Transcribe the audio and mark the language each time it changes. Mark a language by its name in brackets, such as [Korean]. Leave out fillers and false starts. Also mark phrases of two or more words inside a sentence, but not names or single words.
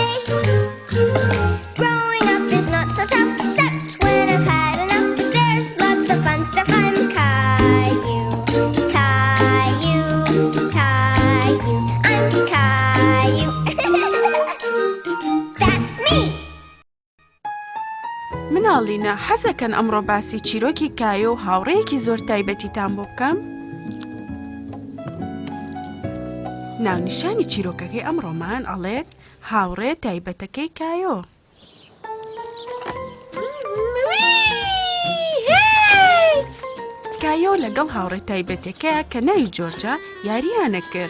[English] Growing up is not so tough, except when I've had enough. There's lots of fun stuff. I'm Caillou. Caillou, Caillou, I'm Caillou. That's me. [Central Kurdish] مناڵینە حەزەکەن ئەمڕۆ باسی چیرۆکی کایۆ و هاوڕێیەکی زۆر تایبەتیتان بۆ بکەم؟ ناونیشانی چیرۆکەکەی ئەمڕۆمان ئەڵێت هاوڕێ تایبەتەکەی کایۆ. کایۆ لەگەڵ هاوڕێ تایبەتەکەیە کە ناوی جۆرجە یاریانە کرد.